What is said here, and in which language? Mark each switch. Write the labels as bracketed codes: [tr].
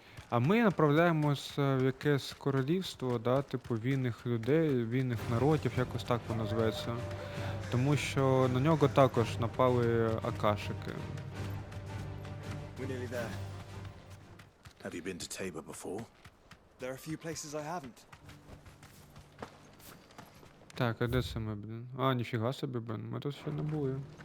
[uk] А ми направляємось в якесь королівство, да, типу вільних людей, вільних народів, якось так воно зветься. Тому що на нього також напали акашики. [en] We're nearly there. Have you been to Tabor before? There are a few places I haven't. [uk] Так, а де це ми, блін? А, ніфіга собі, блін, ми тут ще не були.